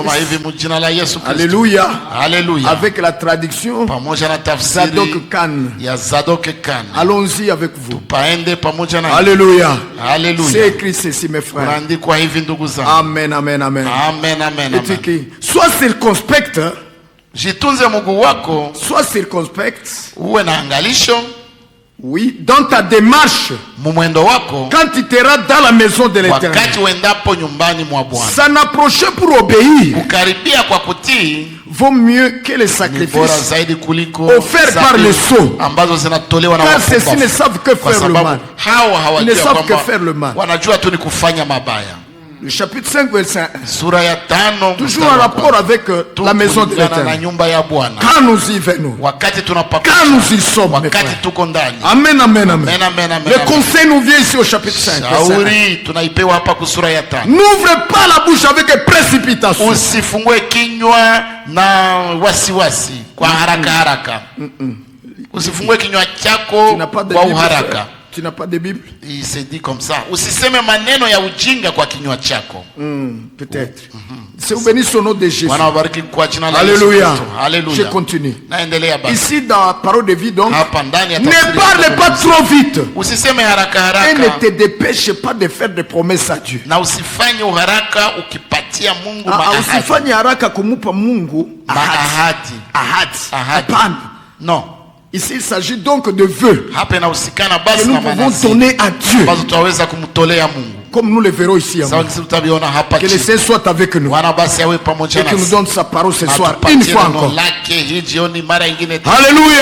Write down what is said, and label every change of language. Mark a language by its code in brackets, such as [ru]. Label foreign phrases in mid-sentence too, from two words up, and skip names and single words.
[fr] Alléluia. Alléluia. Avec la traduction Zadok Khan. Allons-y avec vous. Alléluia. Alléluia. C'est écrit ceci, mes frères. Amen, amen, amen. Amen, amen, amen. Sois circonspect. [sw] Jitunze Mungu wako. [fr] Sois circonspect. [sw] Uwe na angalisho. [fr] Oui, dans ta démarche. [sw] Mumwendo wako. [fr] Quand tu iras dans la maison de l'Éternel. [sw] Wakati uendapo nyumbani mwa Bwana. [fr] S'en approcher pour obéir. [sw] Kukaribia kwa kutii. [fr] Vaut mieux que les sacrifices offerts par les sots. [sw] Ambazo zinatolewa na [fr] car ceux-ci ne savent que faire le mal. Ils ne savent que faire le mal. [sw] Wanajua tu ni kufanya mabaya. [fr] Le chapitre 5 verset 1. [sw] Sura ya 5. [fr] Toujours en rapport avec la maison de l'Éternel. Quand nous y venons. Quand nous y sommes. Amen, amen, amen. Le conseil nous vient ici au chapitre 5. N'ouvre pas la bouche avec précipitation. [sw] Usifungue kinywa na wasiwasi kwa haraka haraka. Usifungue kinywa chako kwa uharaka. [fr] Tu n'as pas de Bible? Il se dit comme ça. [sw] Usiseme maneno ya ujinga kwa kinywa chako. [fr] Peut-être. C'est au béni son nom de Jésus. Alléluia. Alléluia. Je continue. [sw] Naendelea basi. [fr] Ici dans la parole de vie donc. Ne parle pas trop vite. [sw] Usiseme haraka haraka. Et ne te dépêche pas de faire des promesses à Dieu. Na usifanye uharaka ukipatia Mungu maahadi. Usifanye haraka kumupa Mungu ahadi. Hapana. [fr] Non. Ici, il s'agit donc de vœux que nous pouvons donner à Dieu. Comme nous le verrons ici. Que le Seigneur soit avec nous. Et qu'il nous donne sa parole ce soir. Une fois encore. Alléluia.